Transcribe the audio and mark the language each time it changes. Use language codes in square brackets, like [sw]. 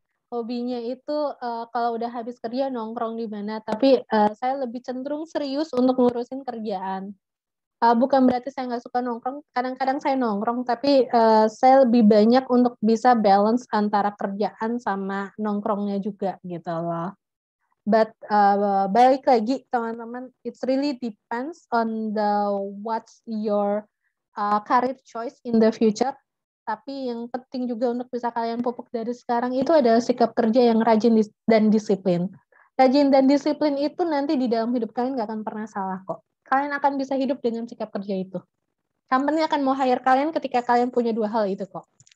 [id] Hobinya itu kalau udah habis kerja nongkrong di mana, tapi saya lebih cenderung serius untuk ngurusin kerjaan. Bukan berarti saya nggak suka nongkrong, kadang-kadang saya nongkrong, tapi saya lebih banyak untuk bisa balance antara kerjaan sama nongkrongnya juga gitu loh. [en] But [id] balik lagi teman-teman, [en] it's really depends on what's your career choice in the future. [id] Tapi yang penting juga untuk bisa kalian pupuk dari sekarang itu adalah sikap kerja yang rajin dan disiplin. Rajin dan disiplin itu nanti di dalam hidup kalian nggak akan pernah salah kok. Kalian akan bisa hidup dengan sikap kerja itu. Company akan mau hire kalian ketika kalian punya dua hal itu kok.